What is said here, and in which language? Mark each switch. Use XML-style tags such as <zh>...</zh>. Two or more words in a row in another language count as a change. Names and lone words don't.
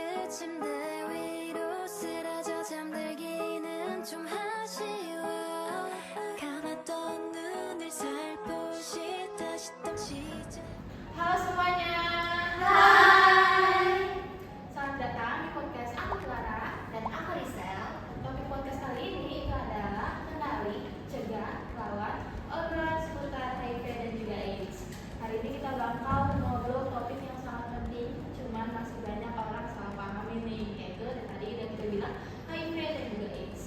<ko>침대 위로 쓰러져 잠들기는 좀 아쉬워 감았던 눈을 살포시 다시 떠시자.</ko> <id>Halo semuanya. Hai, Selamat datang di podcast aku Clara dan aku Risel. Topik podcast kali ini itu adalah kenali, cegah, lawan, obrolan seputar HIV dan juga AIDS. Hari ini kita bakal ngobrol topik yang sangat penting, cuman masih banyak orang salah paham ini, yaitu dari tadi udah kita bilang HIV dan juga AIDS.</id>